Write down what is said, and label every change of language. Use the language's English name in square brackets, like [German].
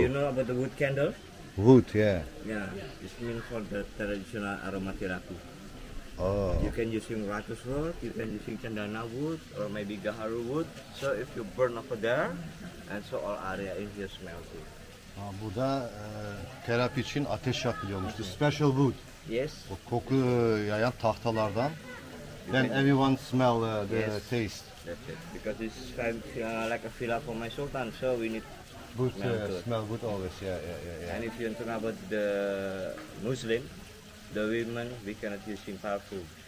[English] you know about the wood candle? wood, yeah. Yeah, it's meant for the traditional aromatherapy. Oh. You can using ratus wood, you can using cendana wood, or maybe gaharu wood. So if you burn over there, and so all area in here smells good. [Turkish] Burada terapi için ateş yakılıyormuş. [English] The special wood. Yes. [Turkish] O koku yayan tahtalardan. [English] Then everyone smell the Yes. taste. That's it. Because it's like a villa for my sultan, so we need. Good, Smell good. smell good always. Yeah. And if you talk about the Muslim, the women we cannot using perfume.